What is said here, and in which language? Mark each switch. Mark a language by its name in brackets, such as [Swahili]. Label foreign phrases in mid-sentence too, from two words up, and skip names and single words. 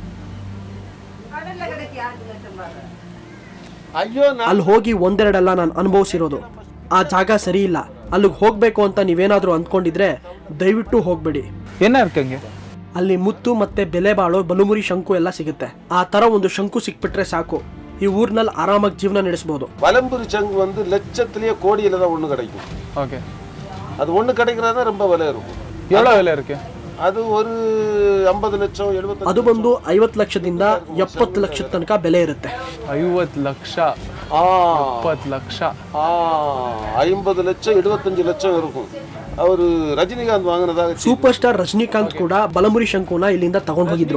[Kannada] ಅಲ್ಲಿ ಹೋಗಿ ಒಂದೆರಡಲ್ಲ ನಾನು ಅನುಭವಿಸಿರೋದು. ಆ ಜಾಗ ಸರಿ ಇಲ್ಲ. ಅಲ್ಲಿಗೆ ಹೋಗ್ಬೇಕು ಅಂತ ನೀವೇನಾದ್ರೂ ಅಂದ್ಕೊಂಡಿದ್ರೆ ದಯವಿಟ್ಟು ಹೋಗ್ಬೇಡಿ. ಏನ ಇರ್ಕಂಗೆ? ಅಲ್ಲಿ ಮುತ್ತು ಮತ್ತೆ ಬೆಲೆ ಬಾಳೋ ಬಲುಮುರಿ ಶಂಕು ಎಲ್ಲ ಸಿಗುತ್ತೆ. ಆ ತರ ಒಂದು ಶಂಕು ಸಿಕ್ಬಿಟ್ರೆ ಸಾಕು, ಈ ಊರಿನಲ್ಲಿ ಆರಾಮಾಗಿ ಜೀವನ ನಡೆಸಬಹುದು. [Tamil] பலம்புரி சங்கு வந்து லட்சத்திலேயே கோடியில தான் ஒன்று கிடைக்கும். ஓகே, அது ஒன்று கிடைக்கிறதா ரொம்ப விலை இருக்கும். எவ்வளோ விலை இருக்கு? [Kannada] ಅದು ಒಂದು 50 ಲಕ್ಷ 70. ಅದು ಬಂದು 50 ಲಕ್ಷದಿಂದ 70 ಲಕ್ಷದ ತನಕ ಬೆಲೆ ಇರುತ್ತೆ. 50 ಲಕ್ಷ 70 ಲಕ್ಷ 50 ಲಕ್ಷ 75 ಲಕ್ಷ இருக்கும். ಅವರು ರಜನಿಕಾಂತ್ ವಾಂಗನದಾಗ ಸೂಪರ್ ಸ್ಟಾರ್ ರಜನಿಕಾಂತ್ ಕೂಡ ಬಲಮುರಿ ಶಂಕುನ ಇಲ್ಲಿಂದ ತಗೊಂಡು ಹೋಗಿದ್ರು.